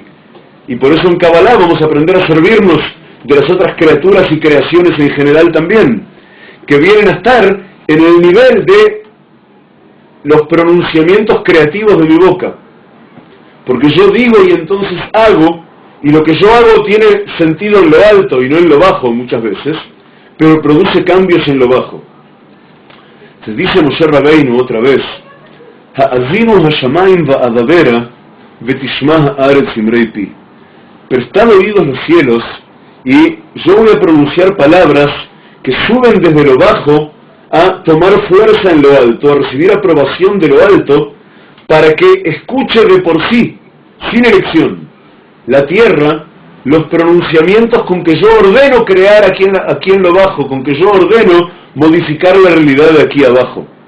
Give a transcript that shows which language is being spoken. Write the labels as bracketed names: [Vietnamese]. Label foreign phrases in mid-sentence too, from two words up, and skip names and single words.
[Spanish] Y por eso en Kabbalah vamos a aprender a servirnos de las otras criaturas y creaciones en general también, que vienen a estar en el nivel de los pronunciamientos creativos de mi boca. Porque yo digo y entonces hago, y lo que yo hago tiene sentido en lo alto y no en lo bajo muchas veces, pero produce cambios en lo bajo. Se dice Moshe Rabbeinu otra vez, [Hebrew] האזינו השמים ואדברה ותשמע הארץ אמרי פי. [Spanish] Prestad oídos los cielos, y yo voy a pronunciar palabras que suben desde lo bajo a tomar fuerza en lo alto, a recibir aprobación de lo alto, para que escuche de por sí, sin elección, la tierra, los pronunciamientos con que yo ordeno crear aquí en lo bajo, con que yo ordeno modificar la realidad de aquí abajo.